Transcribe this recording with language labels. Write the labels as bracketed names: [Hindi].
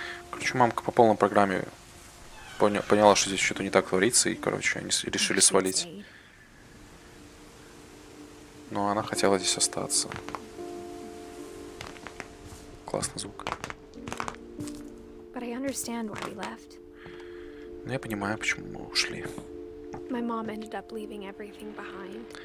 [Russian] Короче, мамка по полной программе поняла, что здесь что-то не так творится, и, короче, они решили свалить. Но она хотела здесь остаться. Классный звук. [English] But I understand why we left. [Russian] Но я понимаю, почему мы ушли. [English] My mom ended up leaving everything behind.